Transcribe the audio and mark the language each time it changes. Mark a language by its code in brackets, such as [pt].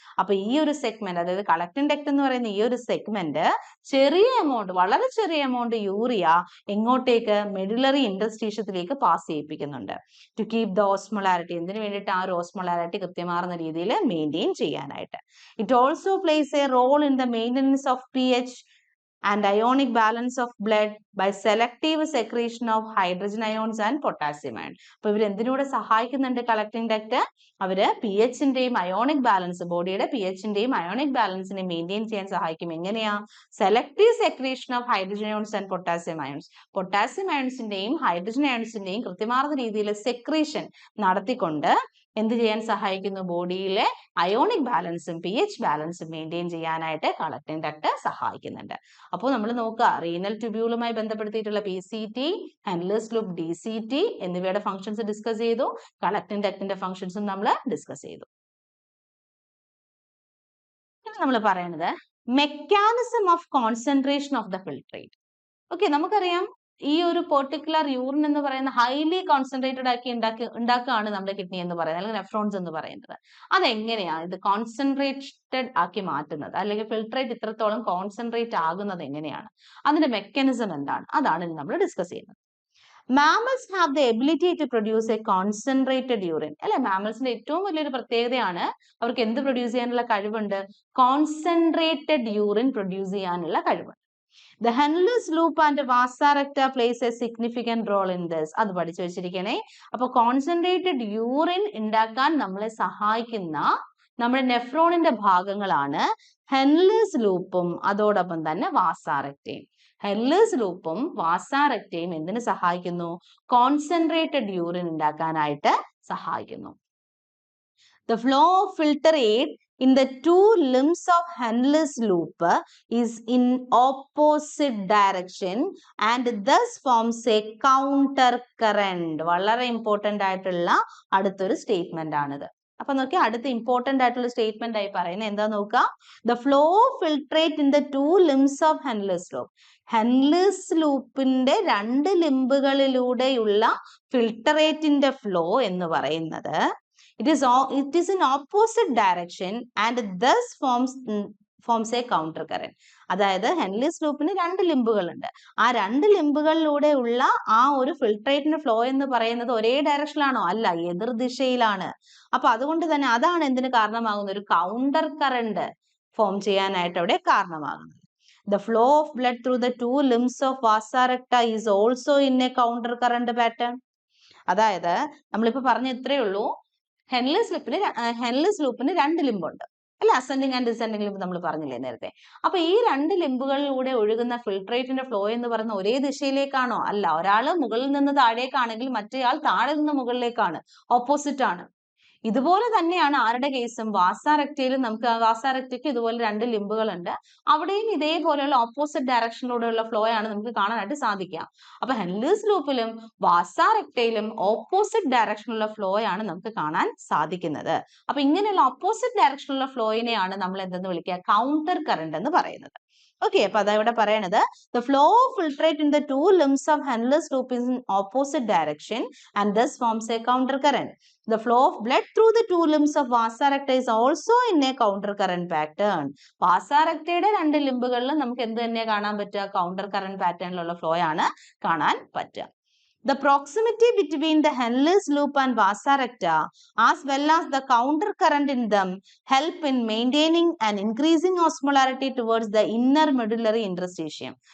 [ml] അപ്പൊ ഈ ഒരു സെഗ്മെന്റ്, അതായത് കളക്ടിങ് ഡക്ട് എന്ന് പറയുന്ന ഈ ഒരു സെഗ്മെന്റ് ചെറിയ എമൗണ്ട്, വളരെ ചെറിയ amount urea എങ്ങോട്ടേക്ക്? Medullary ഇന്റർസ്റ്റീഷ്യത്തിലേക്ക് pass ചെയ്യിപ്പിക്കുന്നുണ്ട്. [en] to keep the osmolarity, [ml] എന്തിനു വേണ്ടിയിട്ട്? ആ ഒരു ഓസ്മോളാരിറ്റി കൃത്യമാർന്ന രീതിയിൽ മെയിൻറ്റെയിൻ ചെയ്യാനായിട്ട്. [en] It also plays a role in the maintenance of pH and ionic balance of blood by selective secretion of hydrogen ions and potassium ion. [ml] അപ്പൊ ഇവർ എന്തിനൂടെ സഹായിക്കുന്നുണ്ട്? Collecting duct അവര് pHന്റെയും അയോണിക് ബാലൻസ്, ബോഡിയുടെ pHന്റെയും അയോണിക് ബാലൻസിനെ മെയിൻറ്റെയിൻ ചെയ്യാൻ സഹായിക്കും. എങ്ങനെയാ? [en] Selective secretion of hydrogen ions and potassium ions. [ml] Potassium അയോൺസിന്റെയും hydrogen അയോൺസിന്റെയും കൃത്യമാർന്ന രീതിയിൽ secretion നടത്തിക്കൊണ്ട് എന്ത് ചെയ്യാൻ സഹായിക്കുന്നു? ബോഡിയിലെ അയോണിക് ബാലൻസും pH ബാലൻസും മെയിൻറ്റെയിൻ ചെയ്യാനായിട്ട് കളക്ടിങ് ഡക്ട് സഹായിക്കുന്നുണ്ട്. അപ്പോൾ നമ്മൾ നോക്കുക, റീനൽ ട്യൂബ്യൂളുമായി ബന്ധപ്പെടുത്തിയിട്ടുള്ള PCT, ഹെൻലിയസ് ലൂപ്പ്, DCT എന്നിവയുടെ ഫംഗ്ഷൻസ് ഡിസ്കസ് ചെയ്തു. കളക്ടിങ് ഡക്റ്റിന്റെ ഫംഗ്ഷൻസും നമ്മൾ ഡിസ്കസ് ചെയ്തു. ഇനി നമ്മൾ പറയുന്നത് [en] Mechanism of concentration of the filtrate. [ml] Okay, നമുക്കറിയാം ഈ ഒരു പെർട്ടിക്കുലർ യൂറിൻ എന്ന് പറയുന്ന ഹൈലി കോൺസെൻട്രേറ്റഡ് ആക്കി ഉണ്ടാക്കുകയാണ് നമ്മുടെ കിഡ്നി എന്ന് പറയുന്നത്, അല്ലെങ്കിൽ നെഫ്രോൺസ് എന്ന് പറയുന്നത്. അതെങ്ങനെയാണ് ഇത് കോൺസെൻട്രേറ്റഡ് ആക്കി മാറ്റുന്നത്, അല്ലെങ്കിൽ ഫിൽട്രേറ്റ് ഇത്രത്തോളം കോൺസെൻട്രേറ്റ് ആകുന്നത് എങ്ങനെയാണ്? അതിന്റെ മെക്കാനിസം എന്താണ്? അതാണ് നമ്മൾ ഡിസ്കസ് ചെയ്യുന്നത്. [en] Mammals have the ability to produce a concentrated urine. [ml] അല്ലെ, മാമൽസിന്റെ ഏറ്റവും വലിയൊരു പ്രത്യേകതയാണ് അവർക്ക് എന്ത് പ്രൊഡ്യൂസ് ചെയ്യാനുള്ള കഴിവുണ്ട്? കോൺസെൻട്രേറ്റഡ് യൂറിൻ പ്രൊഡ്യൂസ് ചെയ്യാനുള്ള കഴിവുണ്ട്. [en] The Henle's loop and Vasa recta plays a significant role in this. [ml] അത് പഠിച്ചു വെച്ചിരിക്കണേ. അപ്പൊ കോൺസെൻട്രേറ്റഡ് യൂറിൻ ഉണ്ടാക്കാൻ നമ്മളെ സഹായിക്കുന്ന നമ്മുടെ നെഫ്രോണിന്റെ ഭാഗങ്ങളാണ് ഹെൻലെസ് ലൂപ്പും അതോടൊപ്പം തന്നെ വാസാ റെക്റ്റയും. ഹെൻലെസ് ലൂപ്പും വാസാ റെക്റ്റയും എന്തിനു സഹായിക്കുന്നു? കോൺസെൻട്രേറ്റഡ് യൂറിൻ ഉണ്ടാക്കാനായിട്ട് സഹായിക്കുന്നു. [en] The flow of filtrate in the two limbs of Henle's loop is in opposite direction and thus forms a counter current. [ml] വളരെ ഇമ്പോർട്ടന്റ് ആയിട്ടുള്ള അടുത്തൊരു സ്റ്റേറ്റ്മെന്റ് ആണിത്. അപ്പൊ നോക്കി, അടുത്ത ഇമ്പോർട്ടന്റ് ആയിട്ടുള്ള സ്റ്റേറ്റ്മെന്റ് ആയി പറയുന്നത് എന്താ നോക്കുക? [en] The flow of filtrate in the two limbs of Henle's loop. [ml] ഹെൻലെസ് ലൂപ്പിന്റെ രണ്ട് ലിംബുകളിലൂടെയുള്ള ഫിൽട്ടറേറ്റിന്റെ ഫ്ലോ എന്ന് പറയുന്നത് [en] it is in opposite direction and thus forms a counter current. [ml] അതായത് ഹെൻലെസ് ലൂപ്പിന് രണ്ട് ലിംബുകളുണ്ട്. ആ രണ്ട് ലിംബുകളിലൂടെ ഉള്ള ആ ഒരു ഫിൽട്രേറ്റിന്റെ ഫ്ലോ എന്ന് പറയുന്നത് ഒരേ ഡയറക്ഷനിലാണോ? അല്ല, എതിർ ദിശയിലാണ്. അപ്പൊ അതുകൊണ്ട് തന്നെ അതാണ് എന്തിന് കാരണമാകുന്നത്? ഒരു കൗണ്ടർ കറന്റ് ഫോം ചെയ്യാനായിട്ട് അവിടെ കാരണമാകുന്നത്. [en] The flow of blood through the two limbs of Vasa recta is also in a counter current pattern. [ml] അതായത് നമ്മളിപ്പോ പറഞ്ഞ ഇത്രയേ ഉള്ളൂ, ഹെൻലെസ് ലൂപ്പിന് രണ്ട് ലിംബുണ്ട് അല്ലെ, അസെൻഡിങ് ആൻഡ് ഡിസെൻഡിങ് ലിംബ് നമ്മൾ പറഞ്ഞില്ലേ നേരത്തെ. അപ്പൊ ഈ രണ്ട് ലിംബുകളിലൂടെ ഒഴുകുന്ന ഫിൽട്രേറ്റിന്റെ ഫ്ലോ എന്ന് പറയുന്ന ഒരേ ദിശയിലേക്കാണോ? അല്ല, ഒരാള് മുകളിൽ നിന്ന് താഴേക്കാണെങ്കിൽ മറ്റേയാൾ താഴെ നിന്ന് മുകളിലേക്കാണ്, ഓപ്പോസിറ്റ് ആണ്. ഇതുപോലെ തന്നെയാണ് ആരുടെ കേസും? വാസാ റെക്റ്റയിലും നമുക്ക് വാസാ റെക്റ്റയ്ക്ക് ഇതുപോലെ രണ്ട് ലിംബുകളുണ്ട്. അവിടെയും ഇതേപോലെയുള്ള ഓപ്പോസിറ്റ് ഡയറക്ഷനിലൂടെയുള്ള ഫ്ലോ ആണ് നമുക്ക് കാണാനായിട്ട് സാധിക്കുക. അപ്പൊ ഹെൻലെസ് ലൂപ്പിലും വാസാ റെക്റ്റയിലും ഓപ്പോസിറ്റ് ഡയറക്ഷനിലുള്ള ഫ്ലോ ആണ് നമുക്ക് കാണാൻ സാധിക്കുന്നത്. അപ്പൊ ഇങ്ങനെയുള്ള ഓപ്പോസിറ്റ് ഡയറക്ഷനിലുള്ള ഫ്ലോയിനെയാണ് നമ്മൾ എന്തെന്ന് വിളിക്കുക? കൗണ്ടർ കറന്റ് എന്ന് പറയുന്നത്. [en] okay, [ml] അപ്പൊ അതാ ഇവിടെ പറയണത്, [en] the flow of filtrate in the two limbs of Henle's loop is in opposite direction and thus forms a counter current. The flow of blood through the two limbs of Vasa recta is also in a counter current pattern. [ml] Vasa rectയുടെ രണ്ട് ലിംബുകളിൽ നമുക്ക് എന്ത് തന്നെ കാണാൻ പറ്റുക? Counter current പാറ്റേണിലുള്ള flow ആണ് കാണാൻ പറ്റുക. [en] The proximity between the Henle's loop and Vasa recta as well as the counter current in them help in maintaining and increasing osmolarity towards the inner medullary interstitium.